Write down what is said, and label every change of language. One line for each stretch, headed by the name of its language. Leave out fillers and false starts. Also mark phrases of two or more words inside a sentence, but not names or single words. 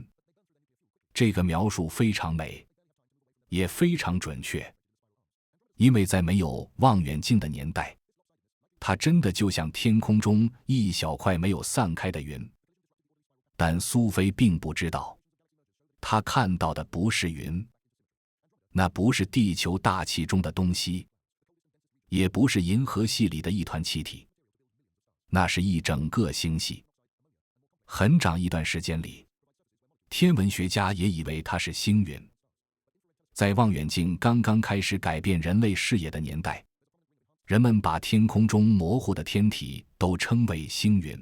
Chinese: 這個描述非常美，也非常準確，因為在沒有望遠鏡的年代，它真的就像天空中一小塊沒有散開的雲。但蘇菲並不知道，她看到的不是雲，那不是地球大氣中的東西，也不是銀河系裡的一團氣體，那是一整個星系， 很長一段時間裡，天文學家也以為它是星雲。在望遠鏡剛剛開始改變人類視野的年代，人們把天空中模糊的天體都稱為星雲。